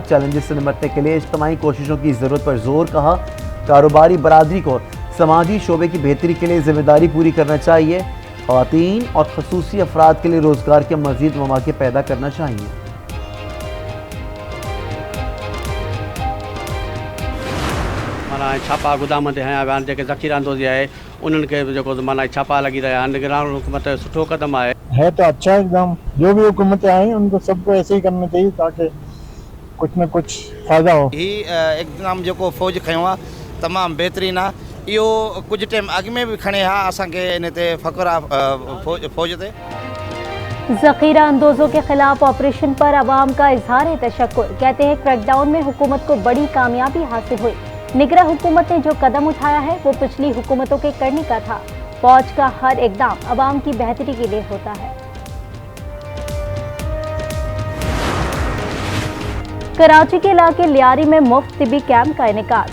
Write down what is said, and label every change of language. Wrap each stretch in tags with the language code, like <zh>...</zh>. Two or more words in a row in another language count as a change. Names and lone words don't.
<ur>چیلنجز سے نمٹنے کے لیے اجتماعی کوششوں کی ضرورت پر زور۔ کہا کاروباری برادری کو سماجی شعبے کی بہتری کے لیے ذمہ داری پوری کرنا چاہیے. خواتین اور خصوصی افراد کے لیے روزگار کے مزید مواقع پیدا کرنا چاہیے.</ur> <sd>माना छापा गोदाम ते हया विया आहिनि, जेके ज़ख़ीरा अंदोज़ी आहे उन्हनि खे जेको माना छापा लगी रहिया आहिनि। निगरान हुकूमत सुठो कदम है</sd> <ur>تو اچھا ایکدم. جو بھی حکومتیں آئی ان کو سب کو ایسے ہی کرنا چاہیے تاکہ کچھ نہ کچھ فائدہ ہو.</ur> <sd>ही एकदम जो फ़ौज खयों आहे तमामु बहितरीनु आहे। इहो कुछ टाइम अॻु में भी खणे हा असांखे इन ते फ़ख़्रु आहे फ़ौज ते।</sd> <ur>ذخیرہ اندوزوں کے خلاف آپریشن پر عوام کا اظہار تشکر. کہتے ہیں کریک ڈاؤن میں حکومت کو بڑی کامیابی حاصل ہوئی. نگران حکومت نے جو قدم اٹھایا ہے وہ پچھلی حکومتوں کے کرنے کا تھا. فوج کا ہر اقدام عوام کی بہتری کے لیے ہوتا ہے. کراچی کے علاقے لیاری میں مفت طبی کیمپ کا انعقاد.</ur>